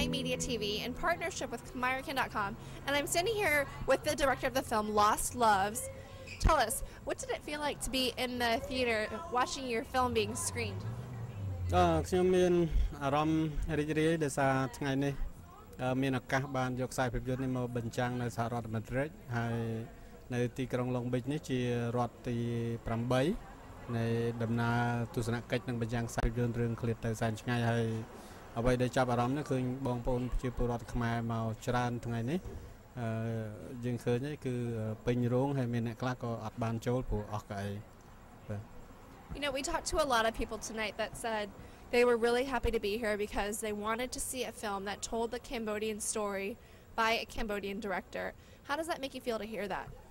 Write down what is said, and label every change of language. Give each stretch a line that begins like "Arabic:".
English: With Premiere-Khmer.com, and I'm standing here with the director of the film Lost Loves. Tell us, what did it feel like to be in the theater watching your film being screened?
Khmer: ខ្ញុំមានអារម្មណ៍រីករាយដោយសារថ្ងៃនេះមានឱកាសបានយកខ្សែភាពយន្តនេះមកបញ្ចាំងនៅសហរដ្ឋអាមេរិកហើយនៅទីក្រុងឡុងប៊ិចនេះជារដ្ឋទី8នៃដំណើរទស្សនកិច្ចនឹងបញ្ចាំងខ្សែភាពយន្តរឿងឃ្លាតទៅសែនឆ្ងាយហើយអ្វីដែលចាប់អារម្មណ៍នោះគឺបងប្អូនប្រជាពលរដ្ឋខ្មែរមកច្រើនថ្ងៃនេះយើងឃើញគឺពេញរោងហើយមានអ្នកខ្លះក៏អត់បានចូលព្រោះអស់កៅអី
English: You know, we talked to a lot of people tonight that said they were really happy to be here because they wanted to see a film that told the Cambodian story by a Cambodian director. How does that make you feel to hear that?